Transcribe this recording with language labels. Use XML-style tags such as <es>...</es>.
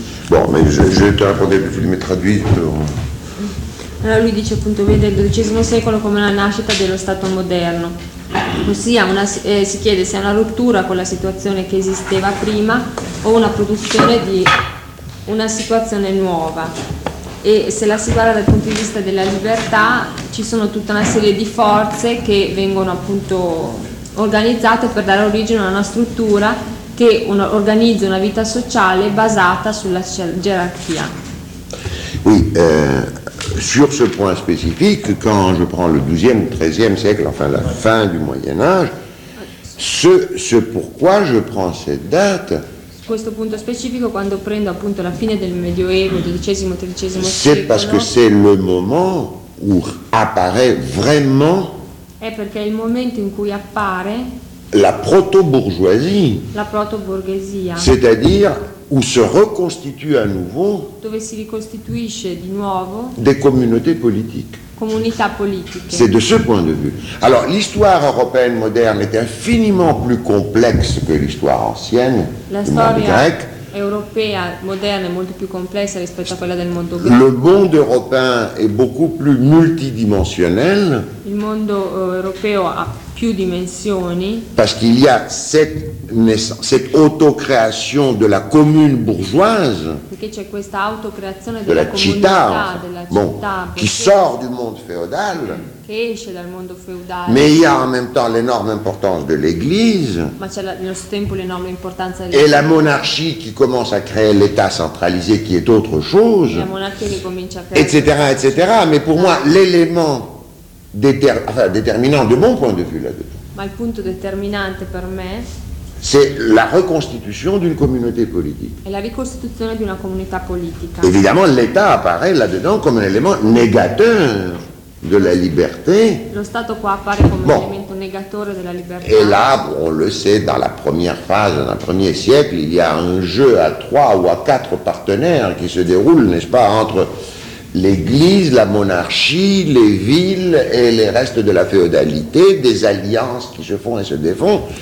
<fr>Bon, mais je te répondais que tu me traduis. Alors, lui dit,</fr> <it>appunto, vede il XII secolo come la nascita dello Stato moderno. Ossia, si chiede se è una rottura con la situazione che esisteva prima o una produzione di una situazione nuova. E se la si guarda dal punto di vista della libertà, ci sono tutta una serie di forze che vengono appunto organizzate per dare origine a una struttura. Che organizza una vita sociale basata sulla gerarchia.</it> <fr>Oui, sur ce point spécifique, quand je prends le 12e, 13e siècle, enfin la fin du Moyen-Âge, ce pourquoi je prends cette date.</fr> <it>Su questo punto specifico, quando prendo appunto la fine del Medioevo, 12e, 13e secolo.</it> <fr>C'est parce que c'est le moment où apparaît vraiment.</fr> <it>È perché è il momento in cui appare.</it> <fr>La proto-bourgeoisie,</fr> <it>la proto-borghesia,</it> <fr>c'est-à-dire où se reconstitue à nouveau,</fr> <it>dove si ricostituisce di nuovo,</it> <fr>des communautés politiques.</fr> <it>Comunità politiche.</it> <fr>C'est de ce point de vue. Alors l'histoire européenne moderne est infiniment plus complexe que l'histoire ancienne,</fr> <it>la</it> <fr>du monde grec.</fr> <it>Europea moderna è molto più complessa rispetto a quella del mondo greco.</it> <fr>Le monde européen est beaucoup plus multidimensionnel.</fr> <it>Il mondo europeo ha più dimensioni.</it> <fr>Parce qu'il y a cette naissance, cette autocréation de la commune bourgeoise.</fr> <it>Perché c'è questa autocreazione della comunità, della città,</it> <fr>qui sort du monde féodal.</fr> <it>Che esce dal mondo feudale.</it> <fr>Mais il y a en même temps l'énorme importance de l'Église.</fr> <it>Ma c'è nello stesso tempo l'enorme importanza dell'Église.</it> <fr>Et la monarchie qui commence à créer l'État centralisé, qui est autre chose.</fr> <it>La monarchia che comincia a</it> <fr>créer. Etc. Mais pour moi l'élément déterminant de mon point de vue là-dedans.</fr> <it>Ma il punto determinante per me.</it> <fr>C'est la reconstitution d'une communauté politique.</fr> <it>È la ricostituzione di una comunità politica.</it> <fr>Évidemment, l'État apparaît là-dedans comme un élément négateur de la liberté.</fr> <it>Lo Stato qua appare come un elemento negatore della libertà.</it> <fr>Et là, on le sait, dans la première phase, dans un premier siècle, il y a un jeu à trois ou à quatre partenaires qui se déroule, n'est-ce pas, entre l'Église, la monarchie, les villes et les restes de la féodalité, des alliances qui se font et se défont.</fr>